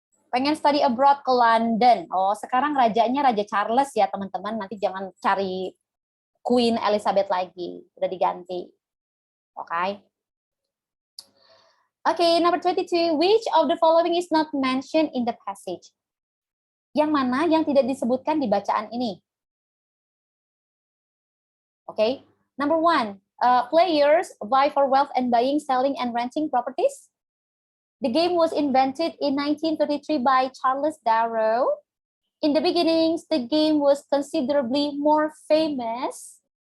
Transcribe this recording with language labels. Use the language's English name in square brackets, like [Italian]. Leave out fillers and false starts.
[Indonesian] Pengen study abroad ke London. Oh, sekarang rajanya Raja Charles ya, teman-teman. Nanti jangan cari Queen Elizabeth lagi. Udah diganti. Oke. [English] Oke, number 22. Which of the following is not mentioned in the passage? [Indonesian] Yang mana yang tidak disebutkan di bacaan ini? [English] Oke. Number 1. Players vie for wealth and buying, selling, and renting properties. The game was invented in 1933 by Charles Darrow. In the beginnings, the game was considerably more famous.